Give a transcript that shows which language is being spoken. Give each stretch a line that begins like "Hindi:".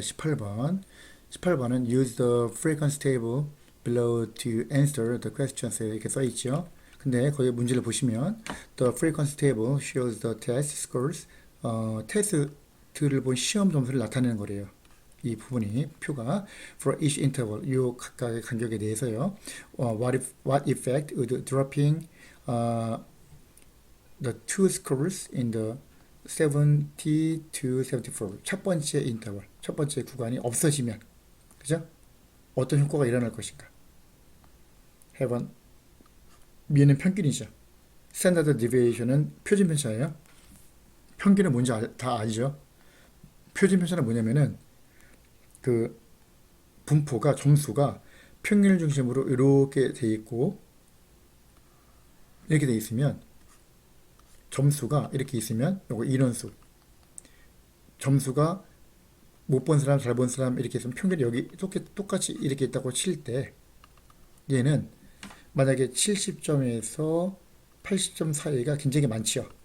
Korean: 18번은
English: use the frequency table below to answer the questions
Korean: 이렇게 써있죠. 근데 거기 문제를 보시면
English: the frequency table shows the test scores
Korean: 테스트를 본 시험 점수를 나타내는 거래요. 이 부분이 표가
English: for each interval
Korean: 요 각각의 간격에 대해서요.
English: What effect would dropping the two scores in the 70 to 74
Korean: 첫 번째 인터벌 첫 번째 구간이 없어지면 그죠? 어떤 효과가 일어날 것인가? 해본 미는 평균이죠. 스탠다드 디비에이션은 표준 편차예요. 평균은 뭔지 다 알죠? 표준 편차는 뭐냐면은 그 분포가 점수가 평균을 중심으로 이렇게 돼 있고 이렇게 돼 있으면 점수가 이렇게 있으면 요거 인원수 점수가 못 본 사람 잘 본 사람 이렇게 있으면 평균이 여기 똑같이 이렇게 있다고 칠 때 얘는 만약에 70점에서 80점 사이가 굉장히 많죠.